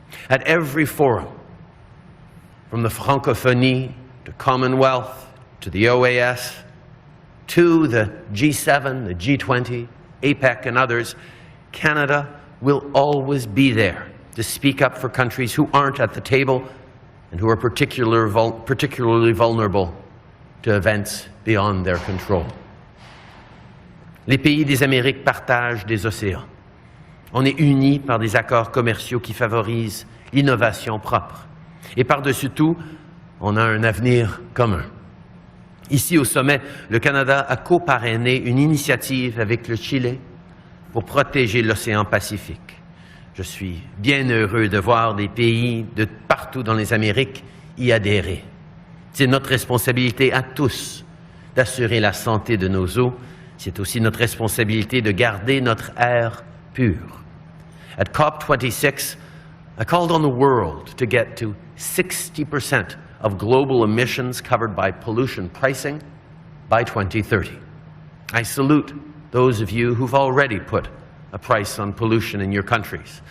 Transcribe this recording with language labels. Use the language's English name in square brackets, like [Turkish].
[English] At every forum, from the Francophonie to Commonwealth to the OAS to the G7, the G20, APEC and others, Canada will always be there to speak up for countries who aren't at the table and who are particularly vulnerable to events beyond their control. [French] Les pays des Amériques partagent des océans. On est unis par des accords commerciaux qui favorisent l'innovation propre. Et par-dessus tout, on a un avenir commun. Ici, au sommet, le Canada a co-parrainé une initiative avec le Chili pour protéger l'océan Pacifique. Je suis bien heureux de voir des pays de partout dans les Amériques y adhérer. C'est notre responsabilité à tous d'assurer la santé de nos eaux. C'est aussi notre responsabilité de garder notre air pur. [English] At COP26, I called on the world to get to 60% of global emissions covered by pollution pricing by 2030. I salute those of you who've already put a price on pollution in your countries.